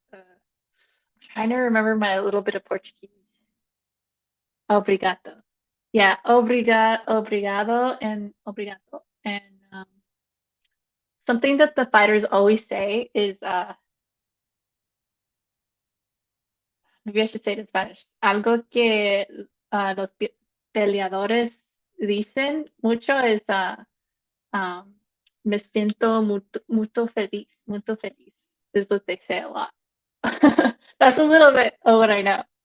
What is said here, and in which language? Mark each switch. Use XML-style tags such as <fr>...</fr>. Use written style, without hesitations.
<en>I'm trying to remember my little bit of Portuguese. Obrigado. Yeah, obrigado, and obrigado. And something that the fighters always say is, maybe I should say it in Spanish.</en> <es>Algo que los peleadores dicen mucho es, um, me siento muy feliz,</es> <en>is what they say a lot. That's a little bit of what I know.</en>